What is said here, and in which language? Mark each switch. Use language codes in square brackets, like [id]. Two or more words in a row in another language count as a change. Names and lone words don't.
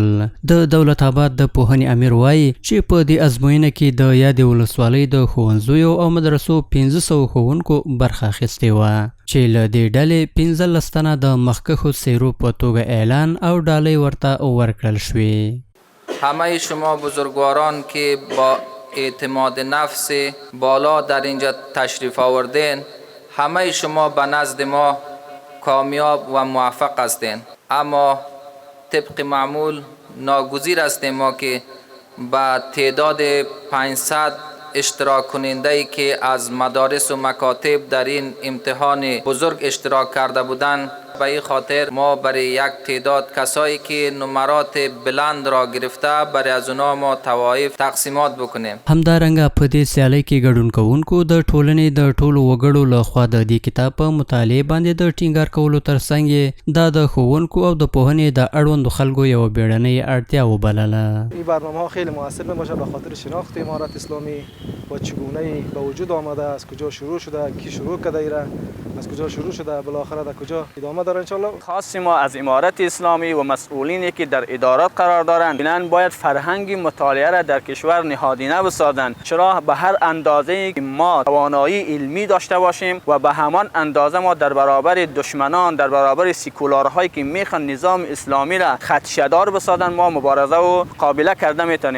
[ps] د دولت آباد د پوهنې امیر وایي چې په دې ازموینه کې د یادې ولسوالۍ د ښوونځیو او مدرسو 1500 ښوونکو برخه اخیستې وه چې له دې ډلې 15 تنه د مخکښو څیرو په توګه اعلان او ډالۍ ورته ورکړل شوې. [fa] همه شما بزرگواران که با اعتماد نفس بالا در اینجا تشریف آوردین، همه شما به نزد ما کامیاب و موفق هستین، اما طبق معمول ناگزیر هستیم ما که با تعداد 500 اشتراک کننده ای که از مدارس و مکاتب در این امتحان بزرگ اشتراک کرده بودند، به این خاطر ما برای یک تعداد کسایی که نمرات بلند را گرفته برای از اونا ما توایف تقسیمات بکنیم. [ps] همدارنګه په دې سیالۍ کې ګډون کوونکو د ټولنې د ټولو وګړو لخوا د دې کتاب په مطالعې باندې د ټینګار کولو ترڅنګ یې دا د ښوونکو او د پوهنې د اړوندو خلکو یوه بیړنۍ اړتیا وبلله. [fa] این برنامه‌ها خیلی موثر میباشه به خاطر شناخت امارت اسلامی و چگونه به وجود آمده، از کجا شروع شده، کی شروع کرده ایره، از کجا شروع شده، بالاخره در کجا ادامه داره. انشالله خاص ما از امارت اسلامی و مسئولینی که در ادارات قرار دارند بینن باید فرهنگ مطالعه را در کشور نهادینه بسازند، چرا به هر اندازه که ما توانایی علمی داشته باشیم و به همان اندازه ما در برابر دشمنان، در برابر سکولارهایی که میخوان نظام اسلامی را خدشه‌دار بسازند ما مبارزه و مقابله کرده میتونیم.